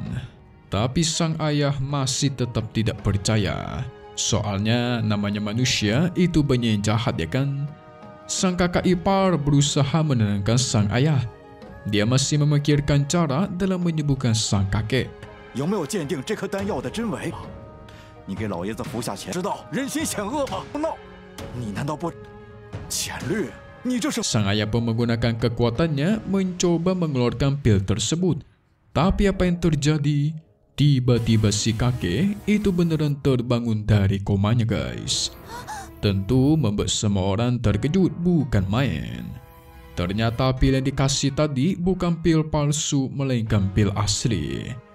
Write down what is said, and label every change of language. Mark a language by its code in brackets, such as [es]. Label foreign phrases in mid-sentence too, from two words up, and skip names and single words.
[id] Tapi sang ayah masih tetap tidak percaya. Soalnya namanya manusia itu banyak yang jahat ya kan. Sang kakak ipar berusaha menenangkan sang ayah. Dia masih memikirkan cara dalam menyembuhkan sang kakek. [zh] 有没有鉴定这颗丹药的真伪？你给老爷子服下前，知道人心险恶吗？闹，你难道不浅绿？你这是 [id] Sang ayah pun menggunakan kekuatannya mencoba mengeluarkan pil tersebut. Tapi apa yang terjadi? Tiba-tiba si kakek itu beneran terbangun dari komanya guys. Tentu membuat semua orang terkejut bukan main. Ternyata pil yang dikasih tadi bukan pil palsu melainkan pil asli.